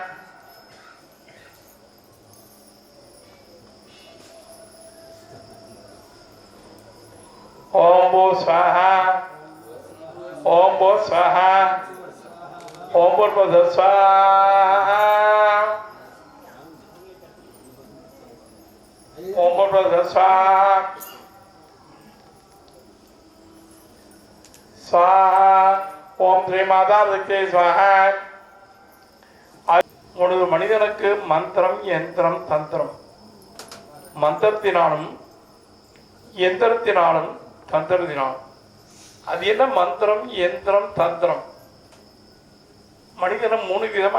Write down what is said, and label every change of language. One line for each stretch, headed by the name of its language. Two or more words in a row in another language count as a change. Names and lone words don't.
Sanskrit: ओम भू स्वाहा ओम भू स्वाहा ओम भूर्भुव स्वाहा ओम भूर्भुव स्वाहा स्वाहा ओम श्री माता शक्ति स्वाहा
Tamil: ஒரு மனிதனுக்கு மந்திரம் யந்திரம் தந்திரம் மந்திரத்தினாலும் யந்திரத்தினாலும் தந்திரத்தினாலும் அது என்ன மந்திரம் யந்திரம் தந்திரம் மனிதனை 3 விதமா